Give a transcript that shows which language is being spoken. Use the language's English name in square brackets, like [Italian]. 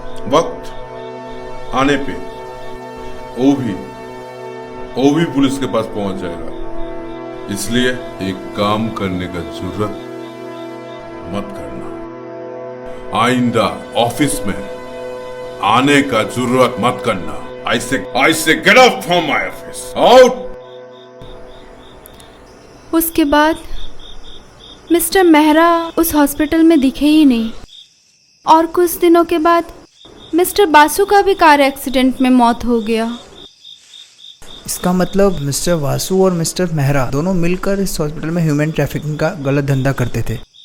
[Hindi] वक्त आने पे वो भी पुलिस के पास पहुंच जाएगा। इसलिए एक काम करने का जरूरत मत करना। आइंदा ऑफिस में आने का जरूरत मत करना। [English] I say get out from my office. Out! [Hindi] उसके बाद मिस्टर मेहरा उस हॉस्पिटल में दिखे ही नहीं, और कुछ दिनों के बाद मिस्टर बासु का भी कार एक्सीडेंट में मौत हो गया। इसका मतलब मिस्टर वासु और मिस्टर मेहरा दोनों मिलकर इस हॉस्पिटल में ह्यूमन ट्रैफिकिंग का गलत धंधा करते थे।